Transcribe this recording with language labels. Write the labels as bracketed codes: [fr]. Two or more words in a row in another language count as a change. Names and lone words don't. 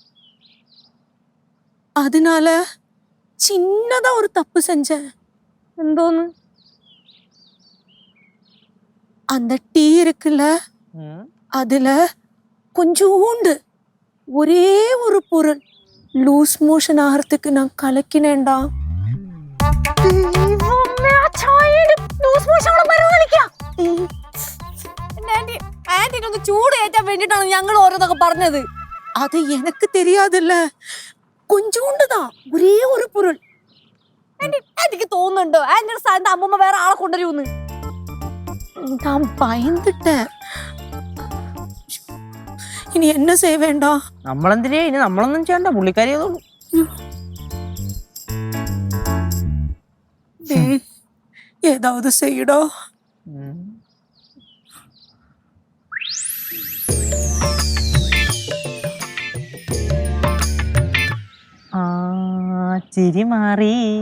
[ta] அதனால சின்னதா ஒரு தப்பு செஞ்சேன். [ml] എന്തോന്ന്? [ta] அந்த டீ இருக்குல்ல, அதுல கொஞ்சோண்டு ஒரே ஒரு பொருள் [en] loose motion [ta] ஆகிறதுக்கு நான் கலக்கினேன்டா. [ml] ആന്റിനൊന്ന് ചൂട് കയറ്റാൻ വേണ്ടിട്ടാണ് ഞങ്ങൾ ഓരോന്നൊക്കെ പറഞ്ഞത്. [ta] அது எனக்கு தெரியாதுல்ல, கொஞ்சோண்டுதான், ஒரே ஒரு பொருள். [ml] എനിക്ക് തോന്നുന്നുണ്ടോ ആന്റിയുടെ സ്ഥാനത്ത് അമ്മൂമ്മ വേറെ ആളെ കൊണ്ടുവരുമെന്ന്? [ta] நான் பயந்துட்டேன். [ml] ഇനി എന്നെ ചെയ്യ വേണ്ട. നമ്മളെന്തിനാ ഇനി? നമ്മളൊന്നും ചെയ്യണ്ട, പുള്ളിക്കാരി [ta] ஏதாவது செய்யடோ. [ml] ചിരി മാറി.